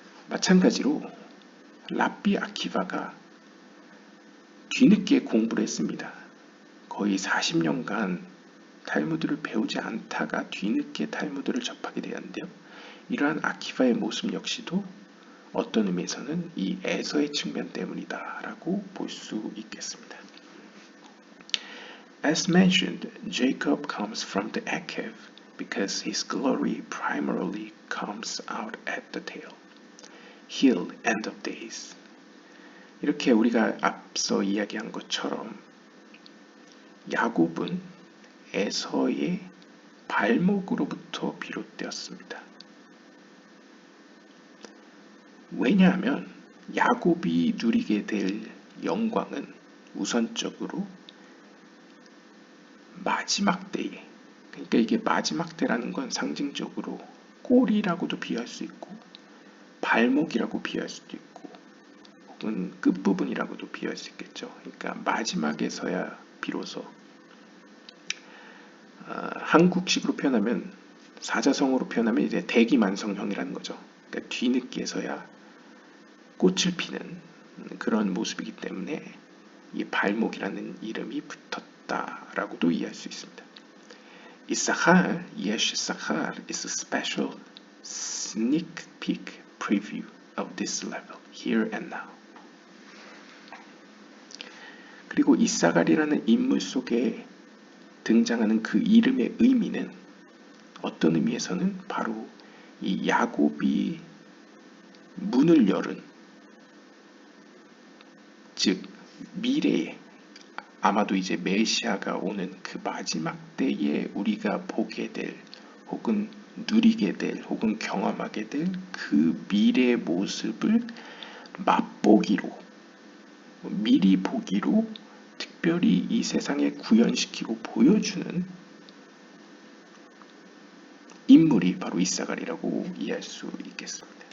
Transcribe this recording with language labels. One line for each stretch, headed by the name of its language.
Korean: 마찬가지로 랍비 아키바가 뒤늦게 공부를 했습니다. 거의 40년간 탈무드를 배우지 않다가 뒤늦게 탈무드를 접하게 되었는데요. 이러한 아키바의 모습 역시도 어떤 의미에서는 이 에서의 측면 때문이다 라고 볼 수 있겠습니다.
English: As mentioned, Jacob comes from the Akev because his glory primarily comes out at the tail, heel, end of days.
Korean: 이렇게 우리가 앞서 이야기한 것처럼 야곱은 에서의 발목으로부터 비롯되었습니다. 왜냐하면 야곱이 누리게 될 영광은 우선적으로 마지막 때에, 그러니까 이게 마지막 때라는 건 상징적으로 꼬리라고도 비유할 수 있고 발목이라고 비유할 수도 있고 혹은 끝부분이라고도 비유할 수 있겠죠. 그러니까 마지막에서야 비로소 한국식으로 표현하면 사자성어로 표현하면 이제 대기만성형이라는 거죠. 그러니까 뒤늦게서야 꽃을 피는 그런 모습이기 때문에 이 발목이라는 이름이 붙었다라고도 이해할 수 있습니다.
English: Issachar, Yesh Issachar is a special sneak peek preview of this level, here and now.
Korean: 그리고 이사갈이라는 인물 속에 등장하는 그 이름의 의미는 어떤 의미에서는 바로 이 야곱이 문을 열은, 즉 미래에 아마도 이제 메시아가 오는 그 마지막 때에 우리가 보게 될 혹은 누리게 될 혹은 경험하게 될 그 미래의 모습을 맛보기로, 미리 보기로 특별히 이 세상에 구현시키고 보여주는 인물이 바로 이사갈이라고 이해할 수 있겠습니다.